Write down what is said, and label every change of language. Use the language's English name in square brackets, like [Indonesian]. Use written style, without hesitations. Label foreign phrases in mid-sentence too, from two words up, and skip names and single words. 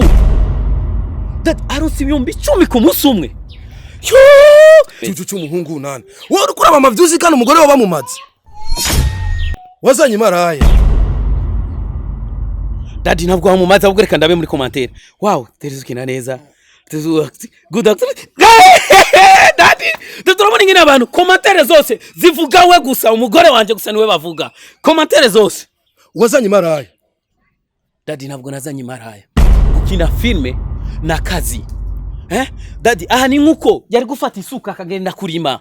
[Rundi] Dad aronse 10,000 ku munsi umwe. Cucu umuhungu nani wowe kuraba amavyuzi kandi umugore waba mumaze wazanye maraya. Daddy ntabwo wamumaze ahubwo reka ndabe muri commentaire. Wow, terezukina neza. [English] Good actor. [Rundi] Daddy, turabona ingene abantu commentaire zose zivuga we gusa umugore wanje gusa niwe bavuga. Commentaire zose. Wazanye maraya. Daddy ntabwo nazanye maraya. Gukina filme na kazi. Daddy aha ni nkuko yari gufata isuka akagenda kurima.